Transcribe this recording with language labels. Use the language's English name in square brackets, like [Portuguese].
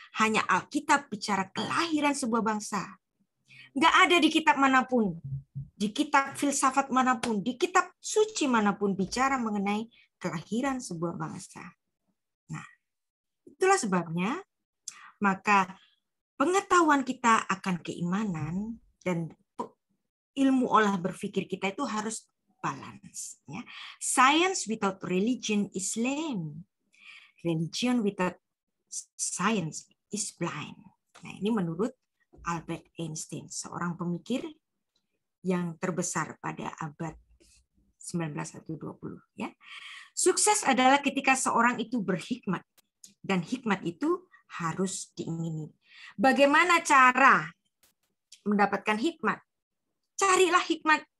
[Indonesian] Hanya Alkitab bicara kelahiran sebuah bangsa. Nggak ada di kitab manapun, di kitab filsafat manapun, di kitab suci manapun bicara mengenai kelahiran sebuah bangsa. Nah, itulah sebabnya maka pengetahuan kita akan keimanan dan ilmu olah berpikir kita itu harus balance. Ya. [English] Science without religion is lame. Religion without science is blind. [Indonesian] Nah, ini menurut Albert Einstein, seorang pemikir yang terbesar pada abad 19 atau 20. Ya. Sukses adalah ketika seorang itu berhikmat, dan hikmat itu harus diingini. Bagaimana cara mendapatkan hikmat? Carilah hikmat.